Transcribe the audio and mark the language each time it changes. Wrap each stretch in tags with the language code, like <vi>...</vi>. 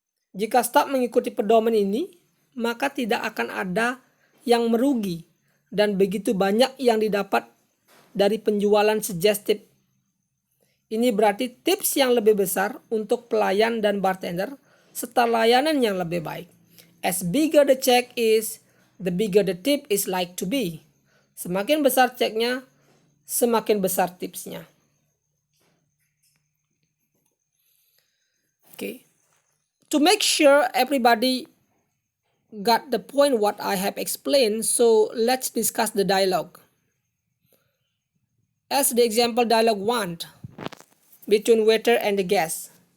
<id>Jika staff mengikuti pedoman ini, maka tidak akan ada yang merugi dan begitu banyak yang didapat dari penjualan suggestive. Ini berarti tips yang lebih besar untuk pelayan dan bartender serta layanan yang lebih baik.</id> <en>As bigger the check is, the bigger the tip is like to be.</en> <id>Semakin besar ceknya, semakin besar tipsnya.</id> <en>Okay. To make sure everybody got the point what I have explained, so let's discuss the dialogue. As the example dialogue 1. Between waiter and the guest.</en>